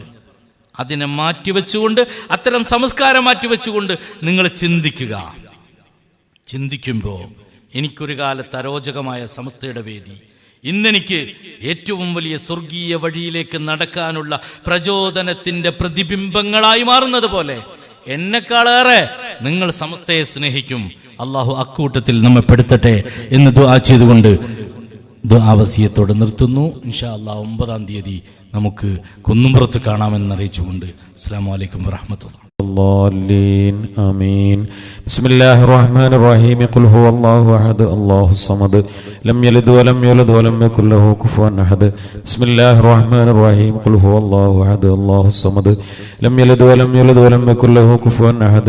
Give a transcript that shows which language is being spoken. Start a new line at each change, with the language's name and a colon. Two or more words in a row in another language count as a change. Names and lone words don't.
Malayalam: അതിനെ മാറ്റിവെച്ചുകൊണ്ട്, അത്തരം സംസ്കാരം മാറ്റിവെച്ചുകൊണ്ട് നിങ്ങൾ ചിന്തിക്കുമ്പോൾ എനിക്കൊരു കാലത്ത് അരോചകമായ സമസ്തയുടെ വേദി ഇന്നെനിക്ക് ഏറ്റവും വലിയ സ്വർഗീയ വഴിയിലേക്ക് നടക്കാനുള്ള പ്രചോദനത്തിന്റെ പ്രതിബിംബങ്ങളായി മാറുന്നത് പോലെ എന്നെക്കാളേറെ നിങ്ങൾ സമസ്തയെ സ്നേഹിക്കും. അള്ളാഹു അക്കൂട്ടത്തിൽ നമ്മെ പെടുത്തട്ടെ എന്ന് ദുആ ചെയ്തുകൊണ്ട് ദുആവസിയത്തോടെ നിർത്തുന്നു.
Arabic: إن شاء الله
Malayalam: 9-ാം തീയതി നമുക്ക് കുന്നുംപുറത്ത് കാണാമെന്ന് അറിയിച്ചുകൊണ്ട്
Arabic: السلام عليكم ورحمة الله. الضالين آمين. بسم الله الرحمن الرحيم. قل هو الله أحد الله الصمد لم يلد ولم يولد ولم يكن له كفوا أحد. بسم الله الرحمن الرحيم. قل هو الله أحد الله الصمد لم يلد ولم يولد ولم يكن له كفوا أحد.